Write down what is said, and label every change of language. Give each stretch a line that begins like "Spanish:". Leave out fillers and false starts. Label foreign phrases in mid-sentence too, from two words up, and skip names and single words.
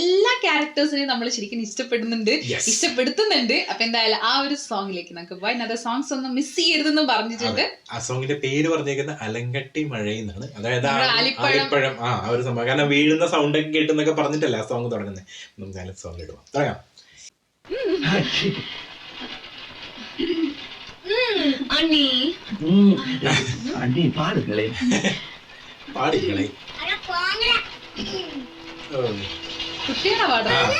Malayalam: എല്ലാ ക്യാരക്ടേഴ്സിനെയും നമ്മൾ ശരിക്കും ഇഷ്ടപ്പെടുത്തുന്നുണ്ട്. അപ്പൊ എന്തായാലും ആ ഒരു സോങ്ങിലേക്ക് നമുക്ക് പോയി. ഇന്നത്തെ സോങ്സ് ഒന്നും മിസ് ചെയ്യരുതെന്ന് പറഞ്ഞിട്ടുണ്ട്. ആ സോങ്ങിന്റെ പേര് പറഞ്ഞേക്കുന്നത് അലങ്കട്ടി മഴ എന്നാണ്. അതായത് ആലിപ്പഴം ആ ഒരു സംഭവം. കാരണം വീഴുന്ന സൗണ്ട് ഒക്കെ കേട്ടെന്നൊക്കെ പറഞ്ഞിട്ടല്ല ആ സോങ് തുടങ്ങുന്നത്. നമുക്ക് നല്ല സോങ് ഇടുവാം. തുടങ്ങാം.
Tamil: அண்ணி பாடுங்களே பாடுங்களே
Malayalam: കുട്ടിയാണോ പാടാ?